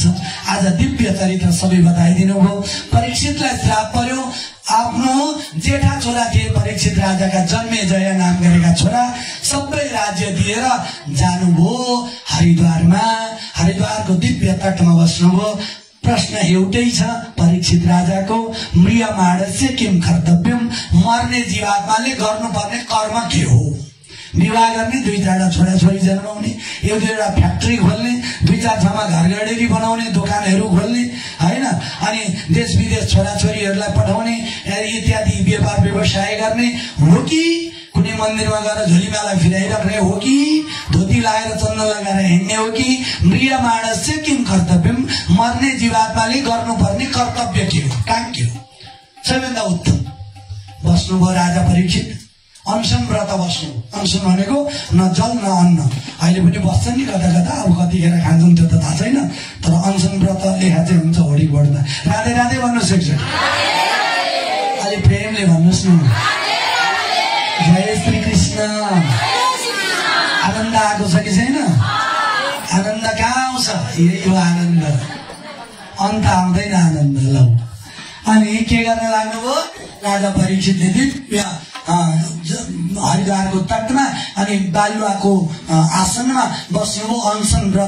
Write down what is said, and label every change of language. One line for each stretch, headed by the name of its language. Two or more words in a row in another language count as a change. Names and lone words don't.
Nepali: आज दिव्य चरित्र सबै बताइदिनु भयो। परीक्षितलाई श्राप पर्यो, आफ्नो जेठा छोरा थिए परीक्षित राजाका, जन्मेजय नाम गरेका छोरा, सबै राज्य दिएर जानुभयो हरिद्वारमा, हरिद्वारको दिव्य तटमा बस्नुभयो। प्रश्न एउटै छ परीक्षित राजाको,
Sanskrit: म्रियमाणस्य किम कर्तव्यम,
Nepali: मर्ने जीवात्माले गर्नुपर्ने कर्म के हो? विवाह गर्ने, 2-4 छोराछोरी जन्माउने, 1-2 फ्याक्ट्री खोल्ने, 2-4 ठाउँमा घरगडेरी बनाउने, दोकानहरू खोल्ने, हैन, अनि देश विदेश छोराछोरीहरूलाई पठाउने इत्यादि व्यापार व्यवसाय गर्ने हो कि कुनै मन्दिरमा गएर झोलीमाला फिराइराख्ने हो कि धोती लगाएर चन्दन लगाएर हिँड्ने हो कि?
Sanskrit: म्रियमाणस्य किम कर्तव्यम,
Nepali: मर्ने जीवात्माले गर्नुपर्ने कर्तव्य के हो, काम के हो? सबैभन्दा उत्तम बस्नुभयो राजा परीक्षित, अनसन व्रत बस्नु। अनसन भनेको न जल न अन्न, अहिले पनि बस्छन् नि कता कता, अब कतिखेर खान्छन् त्यो त थाहा छैन, तर अनसन व्रत लेखा चाहिँ हुन्छ होडी बोर्डमा। राधे राधे भन्नुहोस् एकचोटि, अलि प्रेमले भन्नुहोस् न। जय श्री कृष्ण। आनन्द आएको छ कि छैन? आनन्द कहाँ आउँछ? यही हो आनन्द, अन्त आउँदैन आनन्द। लौ अनि के गर्न लाग्नुभयो राजा परीक्षितले? दिव्य हरिद्वारको तटमा अनि बालुवाको आसनमा बस्नुभयो, अनसन व्रत।